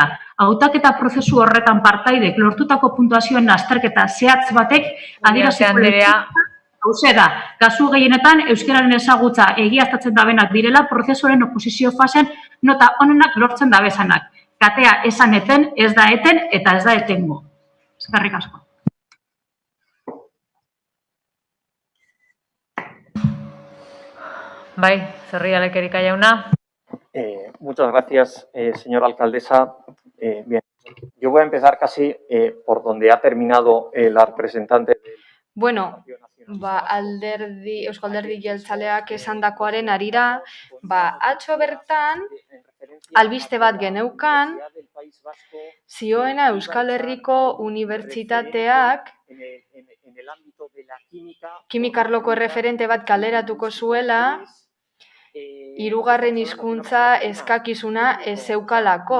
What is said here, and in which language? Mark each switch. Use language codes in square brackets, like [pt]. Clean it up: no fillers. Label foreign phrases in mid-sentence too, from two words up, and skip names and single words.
[eu] Hautaketa prozesu horretan partaidek lortutako puntuazioen azterketa zehatz batek adieraziko hauze da, kasu gehienetan euskararen ezagutza egiaztatzen dabenak direla prozesuaren oposizio fasen nota onenak lortzen dabezanak. Katea esan eten, ez da eten eta ez da etengo. Eskerrik asko. Bai, Zerrialek Erika jauna. [es] Muchas gracias, señora alcaldesa. Bien, yo voy a empezar casi por donde ha terminado la representante. [eu] Bueno, Eusko Alderdi Jeltzaleak esandakoaren harira, atzo bertan, albiste bat geneukan, zioena Euskal Herriko Unibertsitateak kimikarloko erreferente bat kaleratuko zuela, hirugarren hizkuntza eskakizuna ez zeukalako.